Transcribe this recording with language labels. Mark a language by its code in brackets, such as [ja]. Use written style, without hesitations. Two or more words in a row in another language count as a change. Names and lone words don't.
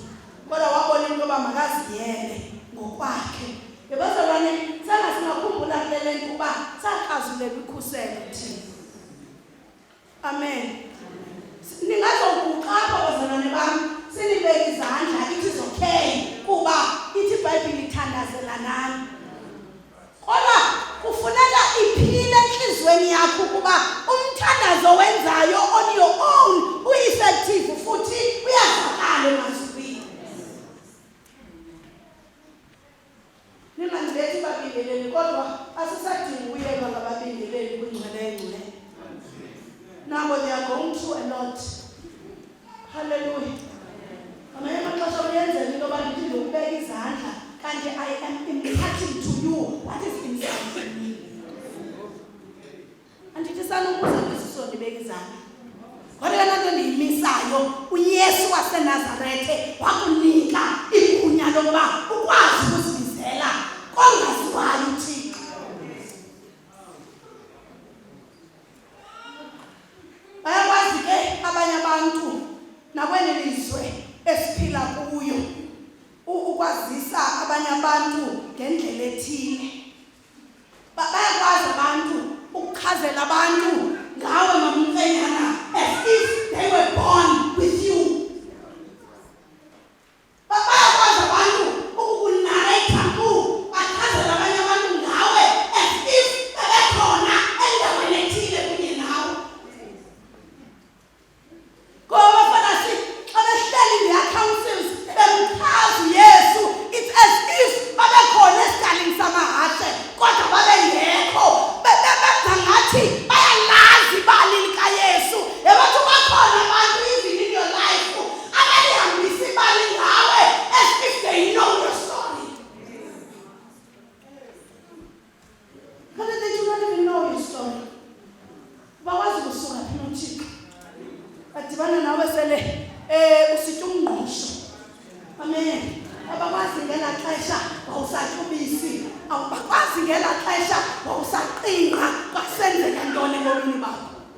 [xh] Kodwa wabona into yoba makaziyele ngokwakhe. Bazalwane sana singakhumbula kulele nto ukuba saqhazulela ukhuselo thina. Amen. Ningazokuqapha bazalwane bami sinibeke izandla [en] it is okay [xh] kuba ithi iBhayibhile ithandazela nani. Kodwa kufuneka iphile enhlizweni yakho kuba umthandazo wenzayo [en] on your own [xh] ueffective futhi uyazakala emazulwini. Ningandilethi babingeleli kodwa asisadingi uyelwa ngababingeleli kwingcwele yengcwele. [en] Now they are going through a lot. [xh] Hallelujah. Amanye amaxesha uyenzela into yoba ndithi ndikubeka izandla kanti [en] I am imparting to you what is inside of me. [xh] Andithi sanokuza kwisiso ndibeka izandla. Kodwa laa nto ndiyimisayo uYesu waseNazarethe wakunika igunya lokuba ukwazi ukuzibizela kongaziwayo uThixo. Bayakwazi ke abanye abantu nakweli lizwe esiphila kuyo ukwazisa abanye abantu ngendlela ethile. Bayakwazi abantu ukuchazela abantu ngawe mamfenyana [en] as if they were born with you. [xh] Bayakwazi abantu ukukunareta bachazela abanye abantu ngawe [en] as if [xh] bebekhona endaweni ethile kunye nawe. Ngoba fanasi xa behleli [en] their councils [xh] bemchaza uYesu, [en] it's as if [xh] babekhona esikalini samahashe kodwa babengekho. Bebenza ngathi bayalazi ibali likaYesu. Yabantu bakhona abantu [en] even in your life [xh] abalihambisa ibali ngawe [en] as if they know your story. But they do not even know your story. [xh] Bawazi kusuka phi noThixo. Badibana nawe sele usithi umngqusho. Amen. Abakwazi ngela xesha wawusathubisi, awubakwazi ngela xesha wawusaqinqa kwasenzeka ntoni ebomini bakho.